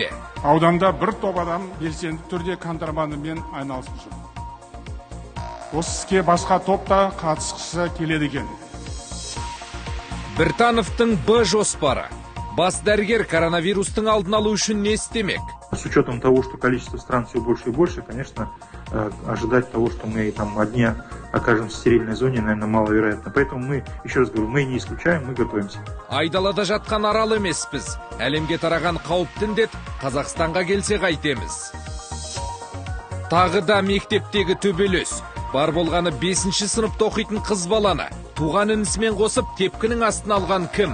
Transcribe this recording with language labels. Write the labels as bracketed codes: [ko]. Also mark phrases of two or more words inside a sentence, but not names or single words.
[kk] Ауданда бір топ адам белсенді түрде контрабандамен айналысып жүр. Осы іске басқа топта қатысқысы келеді екен. Біртановтың Б жоспары. Бас дәрігер коронавирустың алдын алу үшін не істемек? [ru] С учетом того, что количество стран все больше и больше, конечно, ожидать того, что мы там одни окажемся в стерильной зоне, наверное, маловероятно. Поэтому мы, еще раз говорю, мы не исключаем, мы готовимся. [kk] Айдалада жатқан арал емеспіз. Әлемге тараған қауіпті індет Қазақстанға келсе қайтеміз. Тағы да мектептегі төбелес. Бар болғаны 5-ші сыныпта оқитын қыз баланы туған інісімен қосып тепкінің астына алған кім?